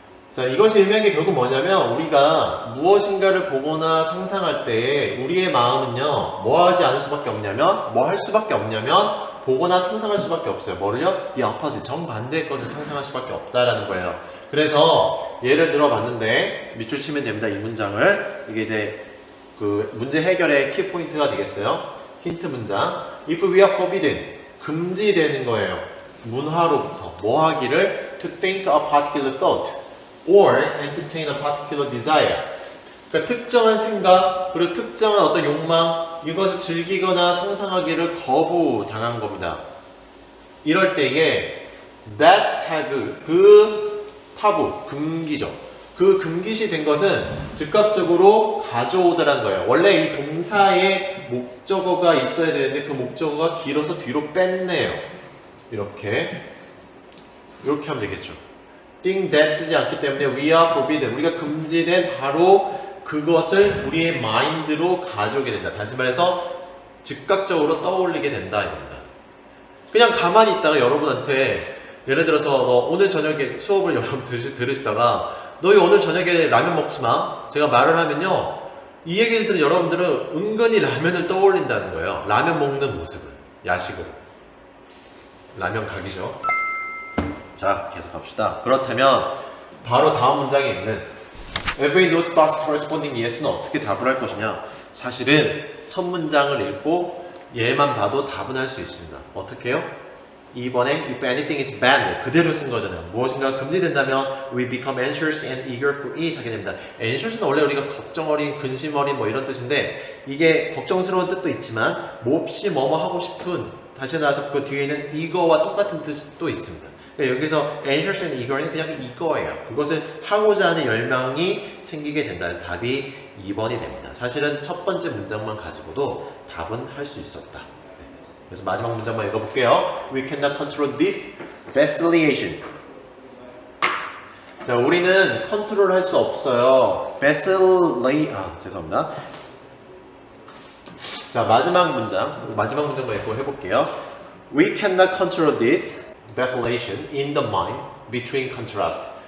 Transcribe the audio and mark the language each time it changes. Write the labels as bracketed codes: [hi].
[ko] 자, 이것이 의미하는 게 결국 뭐냐면 우리가 무엇인가를 보거나 상상할 때 우리의 마음은요 뭐 하지 않을 수밖에 없냐면 뭐 할 수밖에 없냐면 보거나 상상할 수밖에 없어요. 뭐를요? [en] The opposite, [ko] 정반대의 것을 상상할 수밖에 없다라는 거예요. 그래서 예를 들어 봤는데 밑줄 치면 됩니다. 이 문장을. 이게 이제 그 문제 해결의 키포인트가 되겠어요. 힌트 문장. [en] If we are forbidden, [ko] 금지되는 거예요. 문화로부터 뭐 하기를 [en] to think a particular thought or entertain a particular desire. [ko] 그러니까 특정한 생각 그리고 특정한 어떤 욕망 이것을 즐기거나 상상하기를 거부당한 겁니다. 이럴 때에 [en] that have [ko] 그 하부, 금기죠. 그 금기시 된 것은 즉각적으로 가져오더라는 거예요. 원래 이 동사에 목적어가 있어야 되는데 그 목적어가 길어서 뒤로 뺐네요. 이렇게 하면 되겠죠. [en] think that [ko] 쓰지 않기 때문에 [en] we are forbidden. [ko] 우리가 금지된 바로 그것을 우리의 마인드로 가져오게 된다. 다시 말해서 즉각적으로 떠올리게 된다 입니다. 그냥 가만히 있다가 여러분한테 예를 들어서 오늘 저녁에 수업을 여러분 들으시다가 너희 오늘 저녁에 라면 먹지 마. 제가 말을 하면요. 이 얘기를 들은 여러분들은 은근히 라면을 떠올린다는 거예요. 라면 먹는 모습을. 야식으로. 라면 각이죠. 자, 계속 갑시다. 그렇다면 바로 다음 문장에 있는 [en] Every those box corresponding yes [ko] 는 어떻게 답을 할 것이냐. 사실은 첫 문장을 읽고 얘만 봐도 답은 할 수 있습니다. 어떻게 해요? 2번에 [en] if anything is banned [ko] 그대로 쓴 거잖아요. 무엇인가 금지된다면 [en] we become anxious and eager for it [ko] 하게 됩니다. anxious는 원래 우리가 걱정 어린, 근심 어린 뭐 이런 뜻인데 이게 걱정스러운 뜻도 있지만 몹시 뭐뭐 하고 싶은 다시 나와서 그 뒤에는 eager와 똑같은 뜻도 있습니다. 그러니까 여기서 [en] anxious and eager [ko] 는 그냥 이거예요. 그것을 하고자 하는 열망이 생기게 된다 해서 답이 2번이 됩니다. 사실은 첫 번째 문장만 가지고도 답은 할 수 있었다. 그래서 마지막 문장만 읽어볼게요. [en] We cannot control this vacillation. [ko] 자, 우리는 컨트롤 할 수 없어요. 죄송합니다. 자, 마지막 문장만 읽고 해볼게요. [en] We cannot control this vacillation in the mind between contrast.